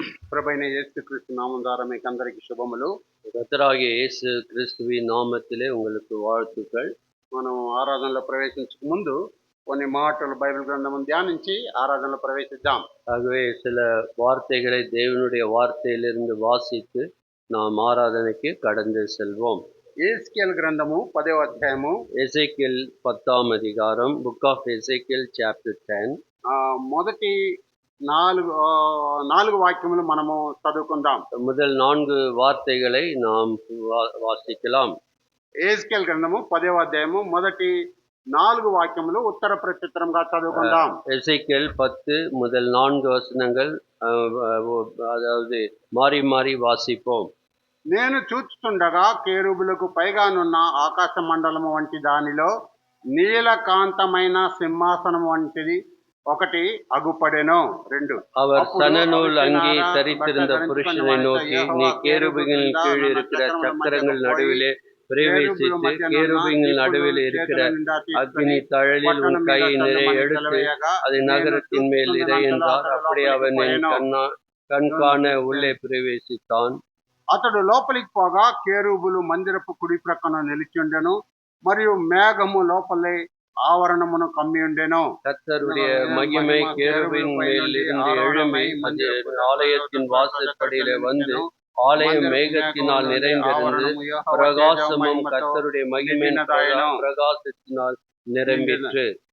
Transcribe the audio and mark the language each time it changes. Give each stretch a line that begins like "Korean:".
Telugu: ప్రభైన యేసుక్రీస్తు నామం ద్వారా మీకు అందరికీ శుభములు.
Tamil: கர்த்தராகிய இயேசு கிறிஸ்துவின் நாமத்திலே உங்களுக்கு வாழ்த்துக்கள்.
Telugu: మనం ఆరాధనలో ప్రవేశించక ముందు కొన్ని మాటలు బైబిల్ గ్రంథం ధ్యానించి ఆరాధనలో ప్రవేశిద్దాం.
Tamil: ஆகவே சில வார்த்தைகளை தேவனுடைய வார்த்தையிலிருந்து வாசித்து நாம் ஆராதனைக்கு கடந்து செல்வோம்.
Telugu: ఎహెజ్కేలు గ్రంథము 10వ అధ్యాయము
Tamil: எசேக்கியேல் 10ஆம் அதிகாரம்,
English: Book of Ezekiel chapter 10.
Telugu: మొదటి నాలుగు వాక్యములు మనము చదువుకుందాం.
Tamil: முதல் 4 வார்த்தைகளை நாம் வாசிக்கலாம்.
Telugu: ఎహెజ్కేలు గ్రంథము 10వ అధ్యాయము మొదటి 4 వాక్యములు ఉత్తర ప్రత్యుత్తరంగా చదువుకుందాం.
Tamil: எசேக்கியேல் 10 முதல் 4 வசனங்கள், அதாவது மாறி மாறி வாசிப்போம்.
Telugu: నేను చూచుచుండగా కేరుబులకు పైగానున్న ఆకాశ మండలము వంటి దానిలో నీలకాంతమైన సింహాసనం వంటిది ఒకటి అగుపడెను. 2
Tamil: அவர் சணநூல் அங்கி தரித்திருந்த புருஷனை நோக்கி, நீ கேருபீன்களின் கீழ் இருக்கிற சக்கரங்கள் நடுவிலே பிரவேசித்து கேருபீன்கள் நடுவில் இருக்கிற அக்னி தழலில் உன் கையை நிறைய எடுத்து அதை நகரத்தின் மேல் இறை என்றார். அப்படி அவன் என் கண் காண உள்ளே பிரவேசித்தான்.
Telugu: అతడు లోపలికి పోగా కేరుబులు మందిరపు కుడి ప్రక్కన నిలిచిండెను, మరియు మేఘము లోపలే
Tamil: ஆவரணமும் கம்மி உண்டேனோ. கர்த்தருடைய மகிமை கேருபீன் மேல் இருந்து எழும்பி அது ஆலயத்தின் வாசற்படியிலே வந்து ஆலயம் மேகத்தினால் நிறைந்திருந்து பிரகாசமும் கர்த்தருடைய மகிமையின் பிரகாசத்தினால் நிரம்பிற்று.